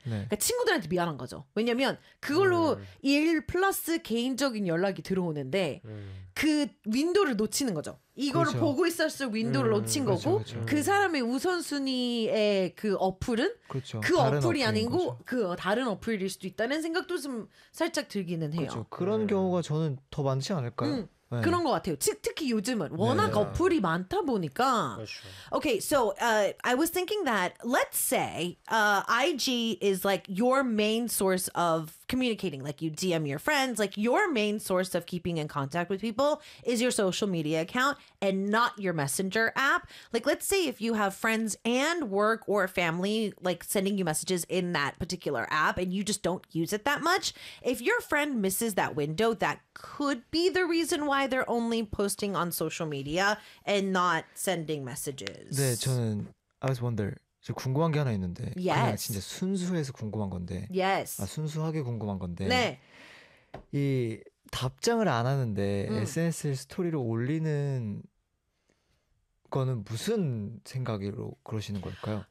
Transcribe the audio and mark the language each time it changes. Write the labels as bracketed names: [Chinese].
[Korean] 그러니까 친구들한테 미안한 거죠. 왜냐하면 그걸로 일 플러스 개인적인 연락이 들어오는데 그 윈도를 놓치는 거죠. 이거를 그렇죠. 보고 있었을 윈도를 놓친 거고 그렇죠, 그렇죠. 그 사람의 우선순위의 그 어플은 그렇죠. 그 어플이 아니고 그 다른 어플일 수도 있다는 생각도 좀 살짝 들기는 해요. 그렇죠. 그런 경우가 저는 더 많지 않을까요? 네. 그런 것 같아요. 특히 요즘은 워낙 네. 어플이 많다 보니까 그렇죠. [English] Okay, so I was thinking that let's say IG is like your main source of communicating. Like you DM your friends. Like your main source of keeping in contact with people is your social media account and not your messenger app. Like let's say if you have friends and work or family like sending you messages in that particular app and you just don't use it that much. If your friend misses that window, that could be the reason why they're only posting on social media and not sending messages. [Korean] 네, 저는 [English] I was wondering. [Korean] 저 궁금한 게 하나 있는데. [English] Yes. [Korean] 그냥 진짜 순수해서 궁금한 건데. [English] Yes. [Korean] 아, 순수하게 궁금한 건데. 네. 이 답장을 안 하는데 SNS 스토리를 올리는 거는 무슨 생각으로 그러시는 걸까요?